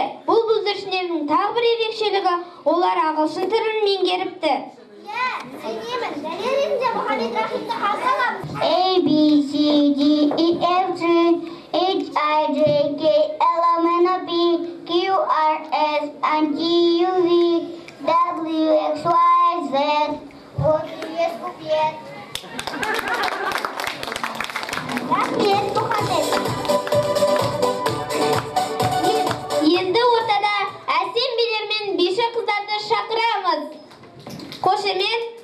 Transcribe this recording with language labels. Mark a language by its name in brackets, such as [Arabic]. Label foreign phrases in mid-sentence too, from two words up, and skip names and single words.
[Kazakh] Бұл бүлдіршіндердің тағы бір ерекшелігі, олар ағылшын тілін меңгеріпті. Сенемін, дәлел ретінде Мұхаммед Рахимді қарсы аламын. [English] A, B, C, D, E, F, G, H, I, J, K, L, M, N, O, P, Q, R, S, and T, U, V, W, X, Y, Z. [Russian] Вот и есть купет. Рахмет, Мұхаммед. [Kazakh] Енді ортада әсем билермен биші қыздарды шақырамыз. Қошемет.